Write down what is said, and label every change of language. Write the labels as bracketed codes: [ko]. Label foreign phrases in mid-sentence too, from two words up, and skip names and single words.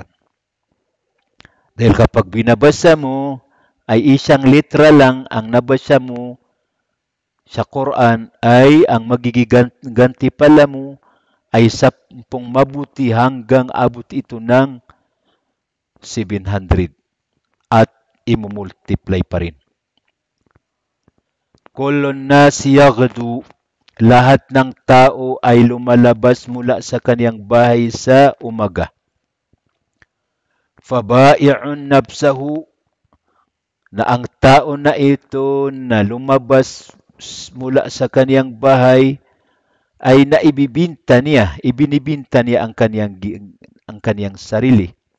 [tl] Dahil kapag binabasa mo, ay isang litra lang ang nabasa mo sa Quran ay ang magiging gantipala mo ay 10 mabuti hanggang abot ito ng 700 at imumultiply pa rin. [ar] كل الناس يغدو, [tl] lahat ng tao ay lumalabas mula sa kaniyang bahay sa umaga. [ar] فبائع نفسه, [tl] na ang tao na ito na lumabas mula sa kaniyang bahay ay ibinibinta niya ang kaniyang sarili.